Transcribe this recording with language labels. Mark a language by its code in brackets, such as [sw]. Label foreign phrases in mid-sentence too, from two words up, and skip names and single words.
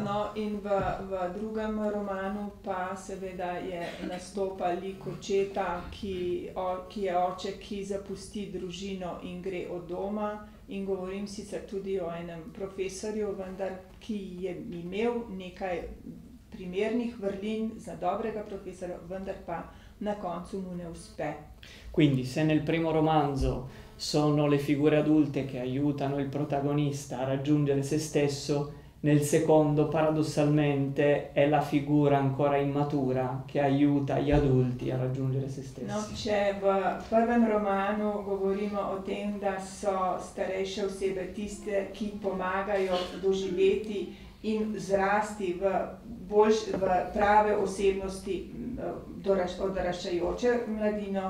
[sl] No, in v drugem romanu pa seveda nastopa lik očeta, ki je oče, ki zapusti družino in gre od doma. In govorim sicer tudi o enem profesorju, vendar ki je imel nekaj primernih vrlin za dobrega profesora, vendar pa na koncu mu ne uspe. [it] Quindi se nel primo romanzo sono le figure adulte che aiutano il protagonista a raggiungere se stesso, nel secondo paradossalmente è la figura ancora immatura che aiuta gli adulti a raggiungere se stessi. [sl] No, če v prvem romanu govorimo o tem, da so starejše osebe tiste, ki pomagajo doživeti in zrasti v prave osebnosti odraščajoče mladino.